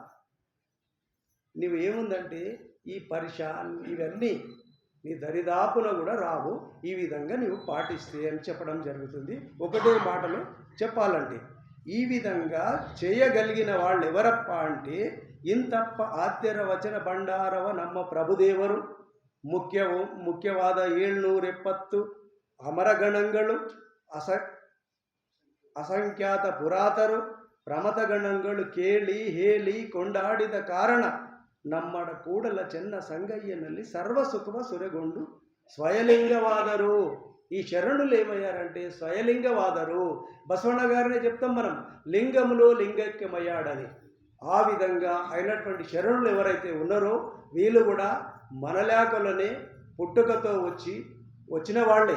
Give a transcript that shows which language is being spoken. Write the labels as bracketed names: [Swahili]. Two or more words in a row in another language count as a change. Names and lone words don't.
[Telugu] నీవు ఏముందంటే ఈ పరిశాన్ ఇవన్నీ నీ దరిదాపున కూడా రావు. ఈ విధంగా నీవు పాటిస్తే అని చెప్పడం జరుగుతుంది. ఒకటే మాటలో చెప్పాలంటే ఈ విధంగా చేయగలిగిన వాళ్ళు ఎవరప్ప అంటే ఇంతప్ప [Kannada] ಆದ್ಯರ ವಚನ ಭಂಡಾರವ ನಮ್ಮ ಪ್ರಭುದೇವರು ಮುಖ್ಯವಾದ 770 ಅಮರಗಣಗಳು ಅಸಂಖ್ಯಾತ ಪುರಾತರು ಪ್ರಮಥಗಣಗಳು ಕೇಳಿ ಹೇಳಿ ಕೊಂಡಾಡಿದ ಕಾರಣ ನಮ್ಮಡ ಕೂಡಲ ಚೆನ್ನ ಸಂಗಯ್ಯನಲ್ಲಿ ಸರ್ವ ಸುಖವ ಸುರೆಗೊಂಡು స్వయలింగవాదరు. [Telugu] ఈ శరణులు ఏమయ్యారంటే స్వయలింగవాదరు. బసవಣ್ణ గారినే చెప్తాం మనం, లింగములో లింగైక్యమయ్యాడని. ఆ విధంగా అయినటువంటి శరణులు ఎవరైతే ఉన్నారో వీళ్ళు కూడా మనలాకలనే పుట్టుకతో వచ్చిన వాళ్ళే.